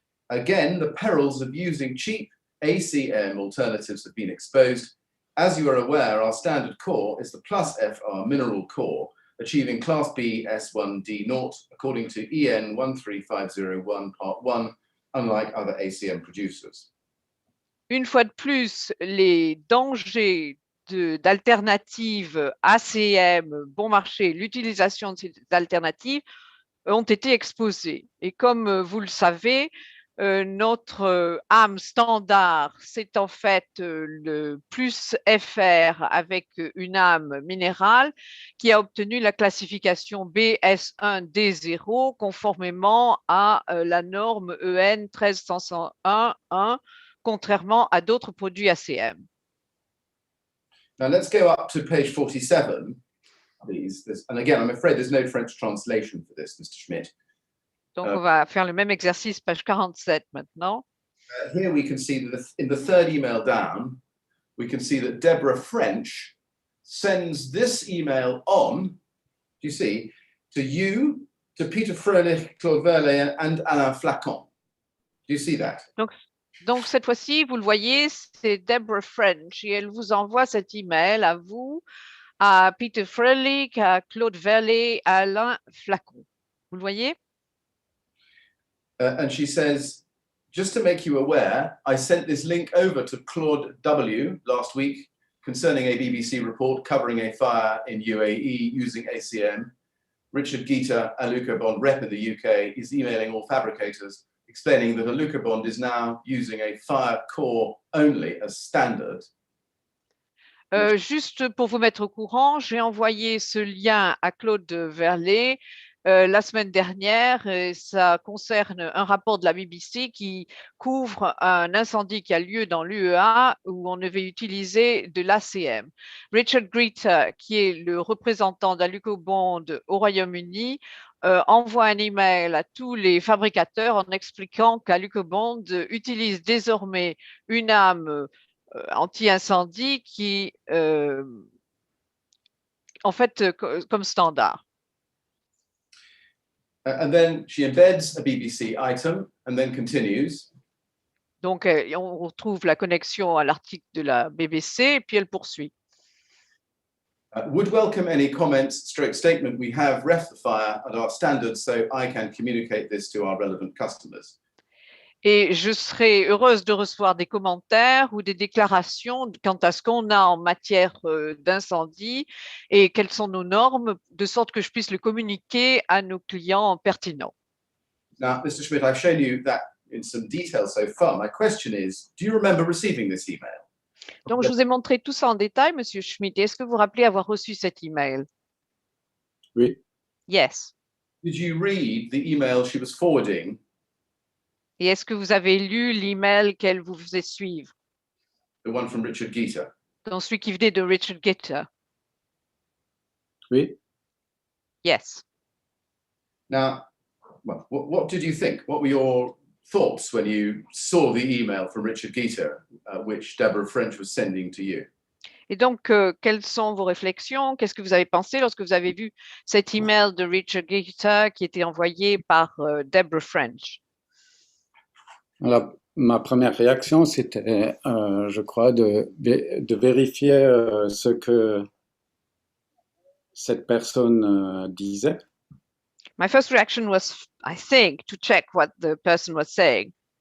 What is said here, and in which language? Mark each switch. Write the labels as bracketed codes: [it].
[en] Again, the perils of using cheap ACM alternatives have been exposed. As you are aware, our standard core is the plus FR mineral core, achieving Class B S1D0 according to EN 13501 Part 1, unlike other ACM producers. [fr] Une fois de plus, les dangers d'alternatives ACM bon marché, l'utilisation de ces alternatives ont été exposés. Et comme vous le savez, notre âme standard, c'est en fait le plus FR avec une âme minérale qui a obtenu la classification BS1D0 conformément à la norme EN 13101, contrairement à d'autres produits ACM. [en] Now let's go up to page 47, please. And again, I'm afraid there's no French translation for this, Mr. Schmidt. [fr] Donc, on va faire le même exercice, page 47 maintenant. [en] Here we can see that in the third email down, we can see that Deborah French sends this email on, do you see, to you, to Peter Fröhlich, Claude Verlet, and Alain Flacon. Do you see that? [fr] Donc cette fois-ci, vous le voyez, c'est Deborah French et elle vous envoie cet email à vous, à Peter Fröhlich, à Claude Verlet, à Alain Flacon. Vous le voyez? [en] And she says, just to make you aware, I sent this link over to Claude W. last week concerning a BBC report covering a fire in UAE using ACM. Richard Gita, a Lucobond rep in the UK, is emailing all fabricators explaining that a Lucobond is now using a fire core only as standard. [fr] Juste pour vous mettre au courant, j'ai envoyé ce lien à Claude Verlet la semaine dernière. Et ça concerne un rapport de la BBC qui couvre un incendie qui a lieu dans l'UEA où on devait utiliser de l'ACM. Richard Greta, qui est le représentant d'Alucobond au Royaume-Uni, envoie un email à tous les fabricateurs en expliquant qu'Alucobond utilise désormais une âme anti-incendie qui, en fait, comme standard. [en] And then she embeds a BBC item and then continues. [fr] Donc, on retrouve la connexion à l'article de la BBC et puis elle poursuit. [en] Would welcome any comments, stroke statement. We have ref the fire at our standards, so I can communicate this to our relevant customers. [fr] Et je serais heureuse de recevoir des commentaires ou des déclarations quant à ce qu'on a en matière d'incendie et quelles sont nos normes, de sorte que je puisse le communiquer à nos clients pertinents. [en] Now, Mr. Schmidt, I've shown you that in some detail so far. My question is, do you remember receiving this email? [fr] Donc, je vous ai montré tout ça en détail, Monsieur Schmidt. Est-ce que vous vous rappelez avoir reçu cet email? Oui. [en] Yes. Did you read the email she was forwarding? [fr] Et est-ce que vous avez lu l'email qu'elle vous faisait suivre? [en] The one from Richard Gita. [fr] Donc, celui qui venait de Richard Gita. Oui. [en] Yes. Now, well, what did you think? What were your thoughts when you saw the email from Richard Gita, which Deborah French was sending to you? [fr] Et donc, quelles sont vos réflexions? Qu'est-ce que vous avez pensé lorsque vous avez vu cet email de Richard Gator qui était envoyé par Deborah French? Ma première réaction, c'était, je crois, de vérifier ce que cette personne disait. [en] My first reaction was, I think, to check what the person was saying.